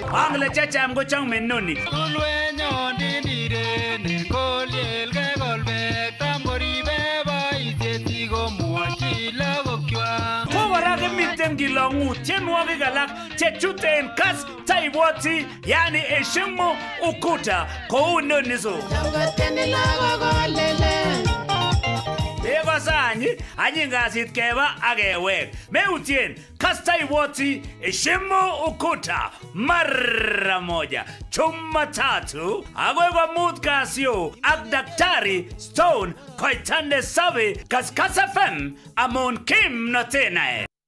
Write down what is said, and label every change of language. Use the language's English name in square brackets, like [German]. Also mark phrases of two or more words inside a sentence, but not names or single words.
[Kalenjin] Angle checham ko chome noni. Kulwe nyondi nirene kolyel ke kolbek tamoribe boisiet komwochi lagokchwa. Kora kemiten kilongu tienwogik alak chechuten Kass taibwoti yani [Swahili] heshimu ukuta [Kalenjin] kou noniso. Changoteni lagokolele Ego sanyi, anyingasit keba agewek. Meutien, Kass taibwoti [Swahili] heshimu ukuta mara moja. [Kalenjin] Jumatatu, agoi kwa mut kasyo ak Daktari Stone koitande sabi Kass FM amon kim notenae.